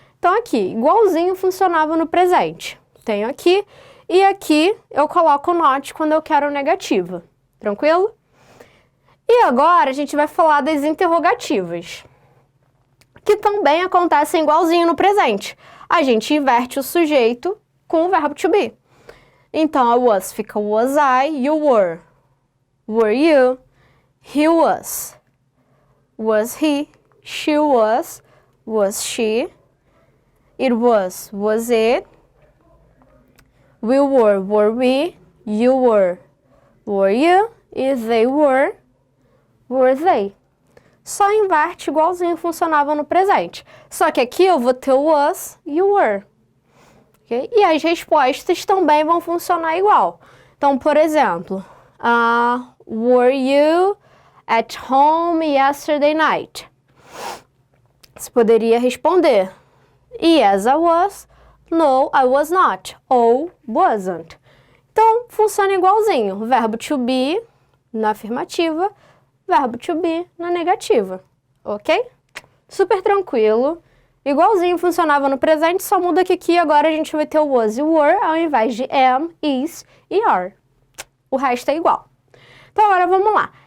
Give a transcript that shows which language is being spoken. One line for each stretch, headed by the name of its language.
Portuguese: Então aqui, igualzinho funcionava no presente. Tenho aqui e aqui eu coloco not quando eu quero negativa. Tranquilo? E agora a gente vai falar das interrogativas, que também acontecem igualzinho no presente. A gente inverte o sujeito com o verbo to be.
English: Então, a was fica was I, you were. Were you? He was. Was he? She was. Was she? It was it? We were we? You were you? E they were they?
Portuguese: Só inverte igualzinho funcionava no presente. Só que aqui eu vou ter o was e o were. Okay? E as respostas também vão funcionar igual. Então, por exemplo,
English: were you at home yesterday night?
Portuguese: Você poderia responder
English: yes, I was. No, I was not. Ou wasn't.
Portuguese: Então, funciona igualzinho. Verbo to be na afirmativa, verbo to be na negativa. Ok? Super tranquilo. Igualzinho funcionava no presente, só muda que aqui agora a gente vai ter o was e o were ao invés de am, is e are. O resto é igual. Então agora vamos lá.